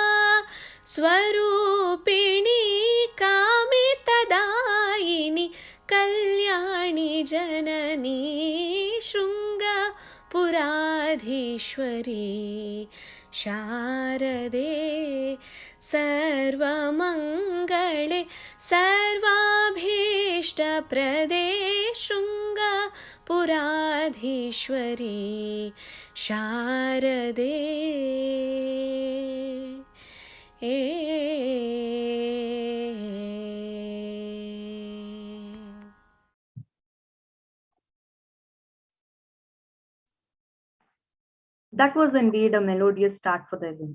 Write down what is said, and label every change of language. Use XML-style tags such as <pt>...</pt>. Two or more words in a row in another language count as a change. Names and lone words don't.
<sa>ಸ್ವರೂಪಿಣಿ ಕಾಮಿತದಾಯಿನಿ ಕಲ್ಯಾಣಿ ಜನನೀ ಶೃಂಗಪುರಾಧೀಶ್ವರಿ ಶಾರದೆ ಸರ್ವಮಂಗಳೆ ಸರ್ವಾಭೀಷ್ಟಪ್ರದೇ ಶೃಂಗಪುರಾಧೀಶ್ವರಿ ಶಾರದೆ</sa> <en>That was indeed a melodious start for the event.</en>